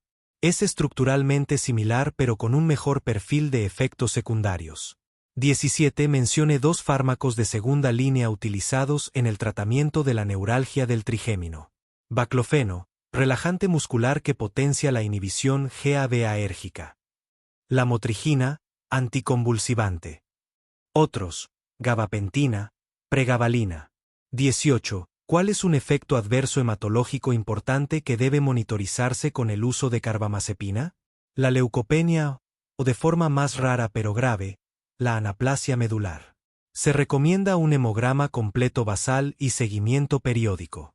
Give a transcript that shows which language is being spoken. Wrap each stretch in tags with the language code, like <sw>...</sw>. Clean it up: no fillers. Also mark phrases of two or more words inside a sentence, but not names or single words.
<es>Es estructuralmente similar pero con un mejor perfil de efectos secundarios. 17. Mencione 2 fármacos de segunda línea utilizados en el tratamiento de la neuralgia del trigémino. Baclofeno, relajante muscular que potencia la inhibición GABAérgica. Lamotrigina, anticonvulsivante. Otros, gabapentina, pregabalina. 18. ¿Cuál es un efecto adverso hematológico importante que debe monitorizarse con el uso de carbamazepina? La leucopenia, o de forma más rara pero grave, la anaplasia medular. Se recomienda un hemograma completo basal y seguimiento periódico.</es>